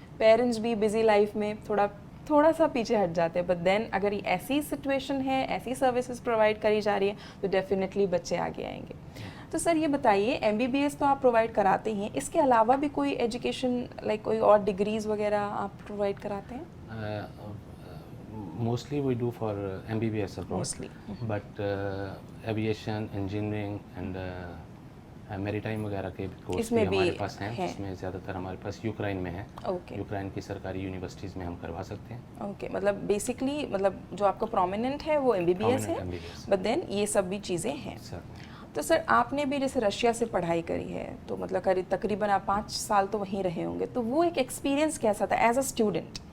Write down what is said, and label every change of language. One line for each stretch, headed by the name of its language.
Hindi: Parents भी busy life में थोड़ा सा पीछे हट जाते हैं, बट देन अगर ये ऐसी सिचुएशन है, ऐसी सर्विसेज प्रोवाइड करी जा रही है तो डेफिनेटली बच्चे आगे आएंगे। तो सर ये बताइए, MBBS तो आप प्रोवाइड कराते हैं, इसके अलावा भी कोई एजुकेशन लाइक कोई और डिग्रीज वगैरह आप प्रोवाइड कराते हैं?
English: Mostly we do for MBBS abroad, but aviation, engineering and
Hindi: maritime वगैरह के कोर्स भी हमारे पास हैं। इसमें ज़्यादातर हमारे पास यूक्रेन में है। यूक्रेन की सरकारी यूनिवर्सिटीज़ में हम करवा सकते हैं। मतलब बेसिकली मतलब जो आपका प्रोमिनेंट है वो MBBS है, बट देन ये सब भी चीज़ें हैं। तो सर आपने भी जैसे रशिया से पढ़ाई करी है, तो मतलब तकरीबन आप 5 साल तो वहीं रहे होंगे, तो वो एक एक्सपीरियंस कैसा था एज अ स्टूडेंट?